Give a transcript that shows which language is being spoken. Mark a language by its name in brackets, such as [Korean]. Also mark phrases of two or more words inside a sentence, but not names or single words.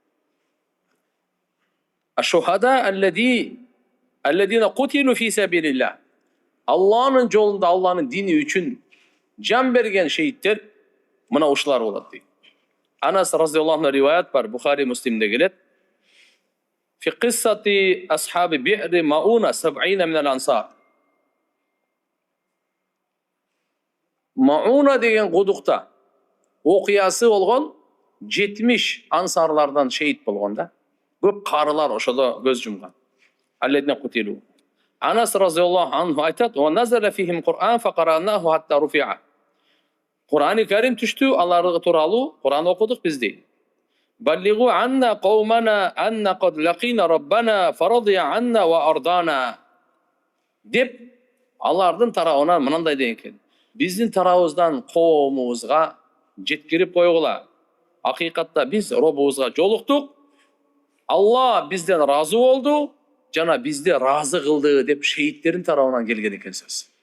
[Arabic] الشهداء الذين قتلوا في سبيل الله. [Kyrgyz] Алланын жолунда, Алланын дини үчүн жан берген шейиттер мына ушулар болот дейт. Анас [Arabic] رضي الله عنه [Kyrgyz] риваят бар, Бухари, Муслимде келет. [Arabic] في قصة أصحاب بئر معونة 70 من الأنصار. [Kyrgyz] Мауна деген кудукта окуясы болгон 70 ансарлардан шейит болгон да. Көп карылар ошодо көз жумган. [Arabic] الذين قتلوا. Анас رضي الله عنه айтат: "ونزل فيهم قرآن فقرأناه حتى رفع." [Kyrgyz] Кур'ани Карим түштү, аларга тууралуу Кур'ан окудук биз дейт. [Arabic] بلغوا عنا قومنا أنا قد لقينا ربنا فرضي عنا وأرضانا. [Kyrgyz] Dep Алардын тарабынан мынандай деген экен. Биздин тарабыбыздан коомубузга жеткирип койгула. Акыйкатта биз робубузга жолуктук. Алла бизден разы болду, жана бизди разы кылды деп шейиттердин тарабынан келген экен сөз.